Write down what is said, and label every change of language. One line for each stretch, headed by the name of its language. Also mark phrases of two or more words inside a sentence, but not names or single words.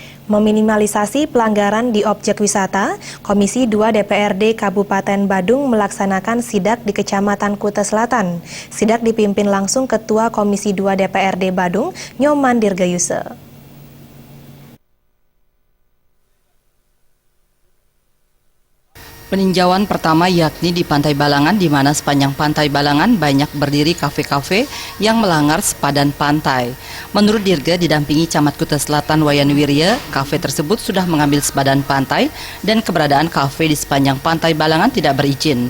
Indonesian: meminimalisasi pelanggaran di objek wisata, Komisi 2 DPRD Kabupaten Badung melaksanakan sidak di Kecamatan Kuta Selatan. Sidak dipimpin langsung Ketua Komisi 2 DPRD Badung, Nyoman Dirgayuse. Peninjauan pertama yakni di Pantai Balangan, di mana sepanjang Pantai Balangan banyak berdiri kafe-kafe yang melanggar sepadan pantai. Menurut Dirga didampingi Camat Kuta Selatan Wayan Wirya, kafe tersebut sudah mengambil sepadan pantai dan keberadaan kafe di sepanjang Pantai Balangan tidak berizin.